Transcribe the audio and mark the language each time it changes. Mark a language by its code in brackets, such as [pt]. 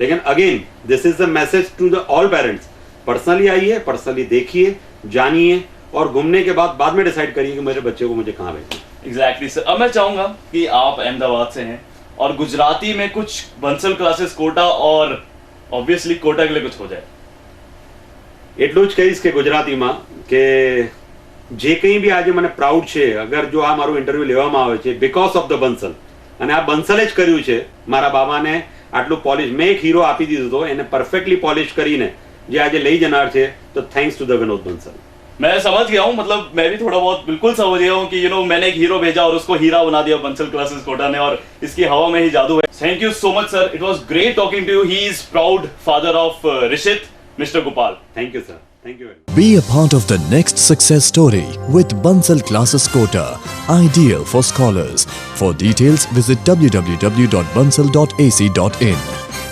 [hi] लेकिन [en] again this is the message to the all parents, [hi] personally आइए, personally देखिए, जानिए और घूमने के बाद में डिसाइड करिए कि मेरे बच्चे को मुझे कहाँ भेजना। [en] Exactly sir. [hi] अब मैं चाहूंगा कि आप अहमदाबाद से हैं और गुजराती में कुछ बंसल क्लासेस कोटा और ऑब्वियसली कोटा के लिए कुछ हो जाए। [gu] એટલું જ કહીશ કે ગુજરાતીમાં કે જે કંઈ બી આજે મને પ્રાઉડ છે, અગર જો આ મારું ઇન્ટરવ્યુ લેવામાં આવે છે [en] because of the [gu] બંસલ, અને આ બંસલે જ કર્યું છે મારા બાબાને આટલું પોલિશ, મેં એક હીરો આપી દીધો હતો એને પરફેક્ટલી પોલિશ કરીને જે આજે લઈ જનાર છે, તો [en] thanks to the [gu] વિનોદ બંसल। [hi] मैं समझ गया हूँ, मतलब मैं भी थोड़ा बहुत बिल्कुल समझ गया हूँ कि मैंने एक हीरो भेजा और उसको हीरा बना दिया बंसल क्लासेस कोटा ने, और इसकी हवा में ही जादू है। [en] Thank you so much sir, it was great talking to you. He is proud father of Rishit, Mr. Gopal. Thank you, sir. Thank you very much. Be a part of the next success story with Bansal Classes Kota, ideal for scholars. For details, visit www.bansal.ac.in.